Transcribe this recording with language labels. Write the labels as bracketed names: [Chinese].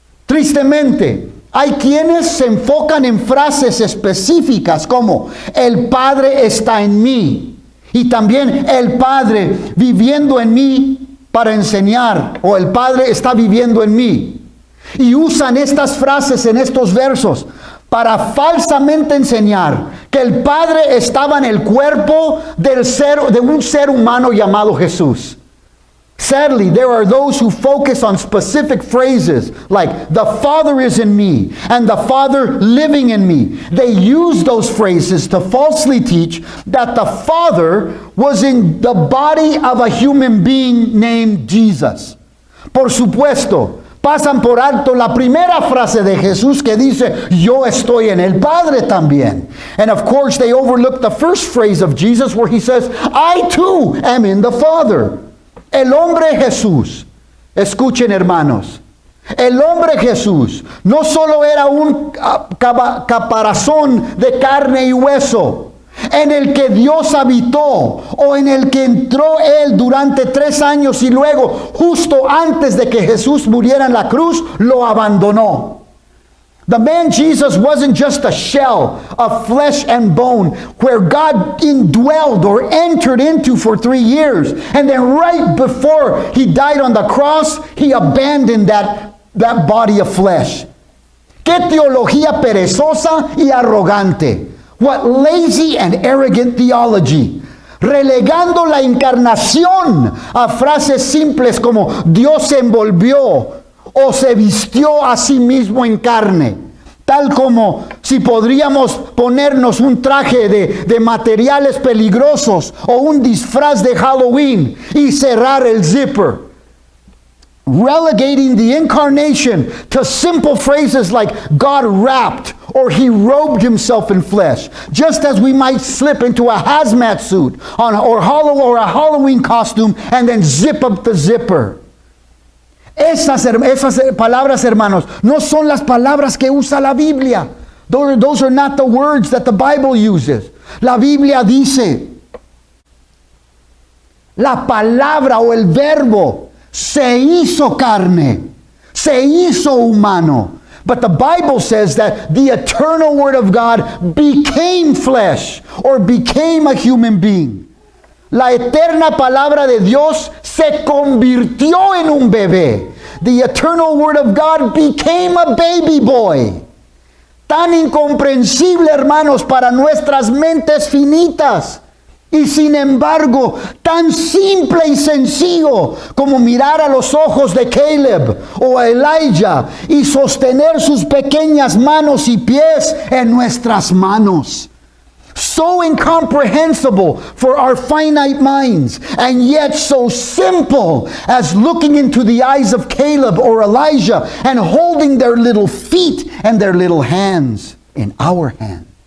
[Spanish] Tristemente, hay quienes se enfocan en frases específicas como el Padre está en mí y también el Padre viviendo en mí para enseñar, o el Padre está viviendo en mí. Y usan estas frases en estos versos para falsamente enseñar que el Padre estaba en el cuerpo de un ser humano llamado Jesús. [English] Sadly, there are those who focus on specific phrases like, the Father is in me, and the Father living in me. They use those phrases to falsely teach that the Father was in the body of a human being named Jesus. [Spanish] Por supuesto, pasan por alto la primera frase de Jesús que dice, yo estoy en el Padre también. [English] And of course, they overlook the first phrase of Jesus where He says, I too am in the Father. [Spanish] El hombre Jesús, escuchen hermanos, el hombre Jesús no solo era un caparazón de carne y hueso, en el que Dios habitó, o en el que entró Él durante 3 años y luego, justo antes de que Jesús muriera en la cruz, lo abandonó. [English] The man Jesus wasn't just a shell of flesh and bone where God indwelled or entered into for 3 years. And then right before He died on the cross, He abandoned that body of flesh. [Spanish] ¡Qué teología perezosa y arrogante! [English] What lazy and arrogant theology. [Spanish] Relegando la encarnación a frases simples como Dios se envolvió o se vistió a sí mismo en carne, tal como si podríamos ponernos un traje de materiales peligrosos o un disfraz de Halloween y cerrar el zipper. [English] Relegating the incarnation to simple phrases like God wrapped or He robed Himself in flesh, just as we might slip into a hazmat suit or a Halloween costume and then zip up the zipper. [Spanish] Esas palabras, hermanos, no son las palabras que usa la Biblia. [English] Those are not the words that the Bible uses. [Spanish] La Biblia dice, la palabra o el verbo se hizo carne, se hizo humano. [English] But the Bible says that the eternal Word of God became flesh or became a human being. [Spanish] La eterna palabra de Dios se convirtió en un bebé. [English] The eternal Word of God became a baby boy. [Spanish] Tan incomprensible, hermanos, para nuestras mentes finitas. Y sin embargo, tan simple y sencillo como mirar a los ojos de Caleb o a Elijah y sostener sus pequeñas manos y pies en nuestras manos. [English] So incomprehensible for our finite minds, and yet so simple as looking into the eyes of Caleb or Elijah and holding their little feet and their little hands in our hand.